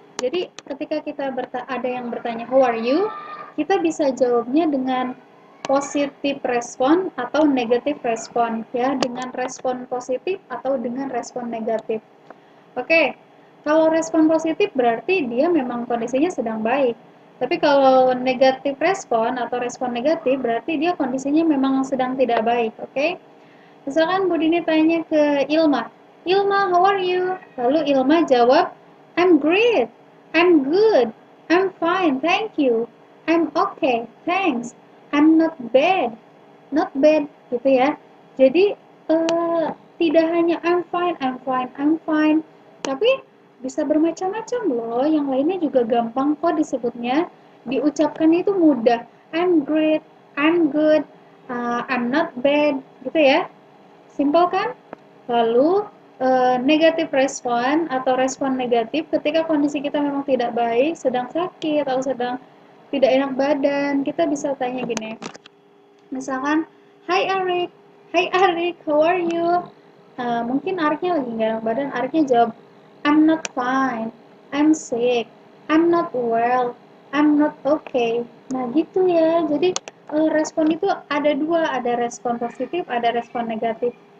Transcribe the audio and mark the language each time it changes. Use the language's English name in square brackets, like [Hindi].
[Indonesian] Jadi ketika kita ada yang bertanya how are you, kita bisa jawabnya dengan positif respon atau negatif respon ya, dengan respon positif atau dengan respon negatif. Oke, kalau respon positif berarti dia memang kondisinya sedang baik. Tapi kalau negatif respon atau respon negatif berarti dia kondisinya memang sedang tidak baik. Oke? Misalkan Budini tanya ke Ilma, Ilma, how are you? [English] Lalu Ilma jawab, I'm great, I'm good, I'm fine, thank you, I'm okay, thanks, I'm not bad, gitu ya. [Indonesian] Jadi tidak hanya I'm fine, I'm fine, I'm fine, tapi bisa bermacam-macam loh. Yang lainnya juga gampang kok disebutnya, diucapkan itu mudah. [English] I'm great, I'm good, I'm not bad, gitu ya. [Indonesian] Simpel kan? Lalu negatif respon atau respon negatif ketika kondisi kita memang tidak baik, sedang sakit atau sedang tidak enak badan, kita bisa tanya gini. [English] Misalkan, Hai Arik, how are you? Mungkin Ariknya lagi nggak enak badan, Ariknya jawab, I'm not fine, I'm sick, I'm not well, I'm not okay. [Indonesian] Nah gitu ya, jadi respon itu ada dua, ada respon positif, ada respon negatif.